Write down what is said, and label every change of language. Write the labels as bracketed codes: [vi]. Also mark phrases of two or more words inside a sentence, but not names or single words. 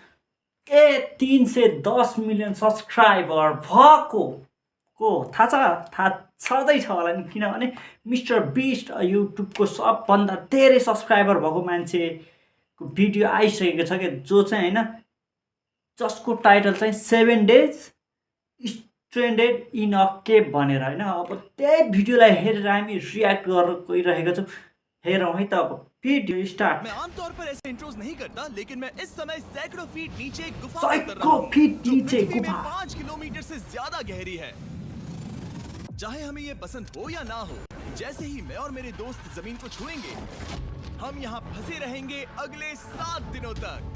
[ne] 310 मिलियन सब्सक्राइबर भएको को थाहा छँदैछ होला नि किनभने मिस्टर बिस्ट युट्युबको सबभन्दा धेरै सब्सक्राइबर भएको मान्छेको भिडियो आइसकेको छ क्या जो चाहिँ होइन जसको टाइटल चाहिँ [en] 7 days trended in a cape [ne] भनेर होइन अब त्यही भिडियोलाई हेरेर हामी रियाक्ट गरेर गइरहेको छौँ हेरौँ है त अब [en] video start. [hi] मैं आमतौर पर ऐसे इंट्रोज नहीं करता, लेकिन मैं इस समय सैकड़ों फीट नीचे एक गुफा में उतर रहा हूं, जो पृथ्वी में 5 किलोमीटर से ज्यादा गहरी है। चाहे हमें ये पसंद हो या ना हो, जैसे ही मैं और मेरे दोस्त जमीन को छुएंगे, हम यहाँ फंसे रहेंगे अगले 7 दिनों तक।